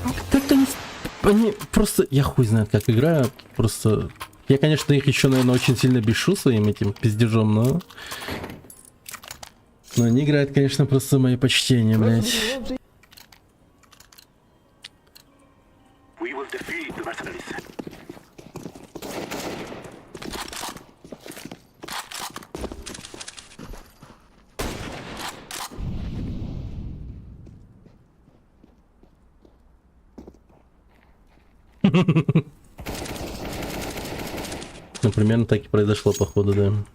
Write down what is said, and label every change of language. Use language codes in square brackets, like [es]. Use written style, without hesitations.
[ru] Как-то они просто... Я хуй знает, как играют. Просто... Я, конечно, их еще, наверное, очень сильно бешу своим этим пиздежом, но... Но они играют, конечно, просто мои почтения, блядь. [en] We will defeat the mercenaries. [ru] Ну, примерно так и произошло, походу, да.